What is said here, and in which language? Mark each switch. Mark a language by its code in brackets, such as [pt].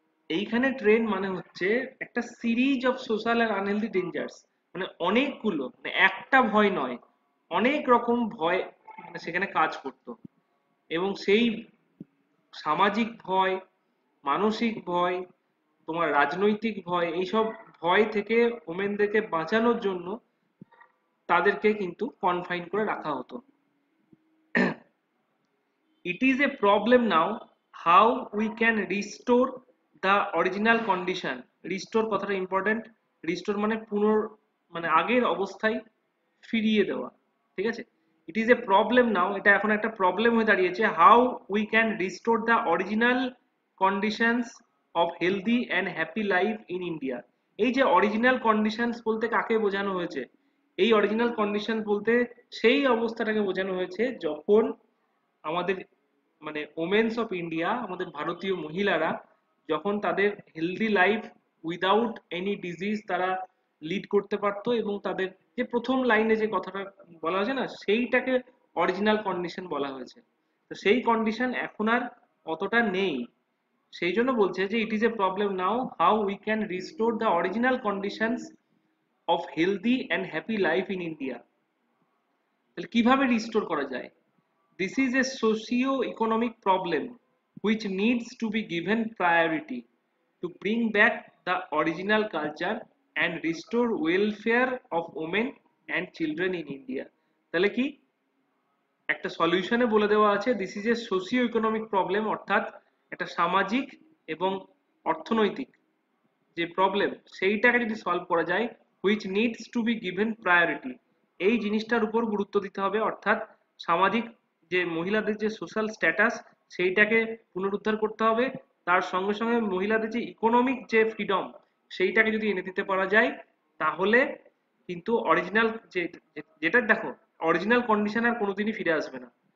[bn] এইখানে ট্রেন মানে হচ্ছে একটা series of social আর unhealthy dangers, মানে অনেকগুলো, মানে একটা ভয় নয়, অনেক রকম ভয় মানে সেখানে কাজ করতো, এবং সেই সামাজিক ভয়, মানসিক ভয়, তোমার রাজনৈতিক ভয়, এইসব ভয় থেকে ওমেনদেরকে বাঁচানোর জন্য তাদেরকে কিন্তু কনফাইন করে রাখা হতো। [en] It is a problem now how we can restore the original condition. [bn] Restore কথাটা ইম্পর্টেন্ট। রিস্টোর মানে মানে আগের অবস্থায় ফিরিয়ে দেওয়া, ঠিক আছে? [en] it is a problem now, [bn] এটা এখন একটা প্রবলেম হয়ে দাঁড়িয়েছে, [en] How we can restore the original conditions of healthy and happy life in India. [bn] এই যে অরিজিনাল কন্ডিশনস বলতে কাকে বোঝানো হয়েছে? এই অরিজিনাল কন্ডিশন বলতে সেই অবস্থাটাকে বোঝানো হয়েছে যখন আমাদের মানে ওমেন্স অফ ইন্ডিয়া, আমাদের ভারতীয় মহিলারা যখন তাদের healthy life [en] without any disease [bn] তারা লিড করতে পারতো, এবং তাদের যে প্রথম লাইনে যে কথাটা বলা হয়েছে না, সেইটাকে অরিজিনাল কন্ডিশন বলা হয়েছে। তো সেই কন্ডিশন এখন আর অতটা নেই, সেই জন্য বলছে যে [en] It is a problem now how we can restore the original conditions of healthy and happy life in India. [bn] তাহলে কিভাবে রিস্টোর করা যায়? [en] This is a socio-economic problem which needs to be given priority to bring back the original culture and restore welfare of women and children in India. [bn] তাহলে কি একটা সলিউশনে বলে দেওয়া আছে, [en] this is a socio economic problem, [bn] অর্থাৎ একটা সামাজিক এবং অর্থনৈতিক যে প্রবলেম, সেইটাকে যদি সলভ করা যায়, [en] which needs to be given priority, [bn] এই জিনিসটার উপর গুরুত্ব দিতে হবে, অর্থাৎ সামাজিক যে মহিলাদের যে সোশ্যাল স্ট্যাটাস সেইটাকে পুনরুদ্ধার করতে হবে, তার সঙ্গে সঙ্গে মহিলাদের যে ইকোনমিক যে ফ্রিডম সেইটাকে যদি এনে দিতে পারা যায়, তাহলে কিন্তু অরিজিনাল যে যেটা দেখো, অরিজিনাল কন্ডিশন আর কোনোদিনই ফিরে আসবে না,